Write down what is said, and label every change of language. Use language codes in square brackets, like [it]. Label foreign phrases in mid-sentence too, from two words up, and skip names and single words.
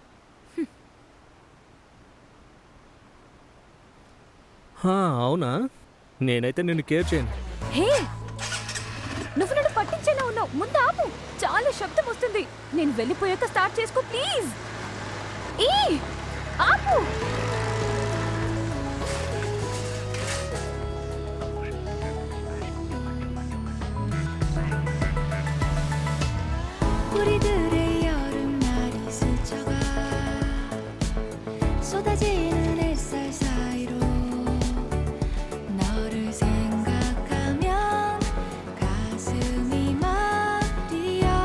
[te] అవునా? నేనైతే నిన్ను కేర్ చేయను. హే, నువ్వు నన్ను పట్టించేలా ఉన్నావు. ముందు ఆపు, చాలా శబ్దం వస్తుంది. నేను వెళ్ళిపోయాక స్టార్ట్ చేసుకో ప్లీజ్. ఏ ఆపు. [ko] 우리들의 여름날이 스쳐가 쏟아지는 햇살 사이로 너를 생각하면 가슴이 막 뛰어.